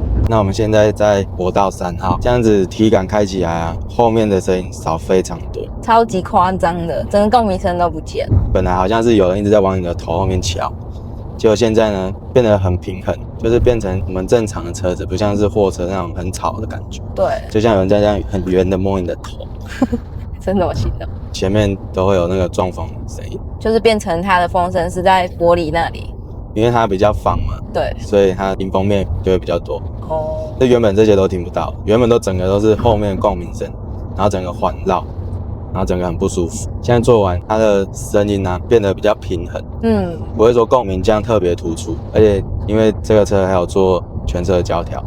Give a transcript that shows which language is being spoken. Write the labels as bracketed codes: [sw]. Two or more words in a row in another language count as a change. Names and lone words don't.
[zh] 那我們現在在國道3號，這樣子體感開起來啊，後面的聲音少非常多，超級誇張的，整個共鳴聲都不見了。本來好像是有人一直在往你的頭後面敲，結果現在呢變得很平衡，就是变成我們正常的車子，不像是貨車那種很吵的感覺。对，就像有人在這樣很圓的摸你的頭。真的我心动。前面都會有那個撞風的聲音，就是變成它的風聲是在玻璃那裡，因為它比較仿嘛，对，所以它迎風面就會比較多。哦，這原本這些都聽不到，原本都整個都是後面的共鳴聲，然後整個環繞，然後整個很不舒服。現在做完，它的聲音呢變得比較平衡，不會說共鳴這樣特別突出，而且因為這個車還有做全車的膠條，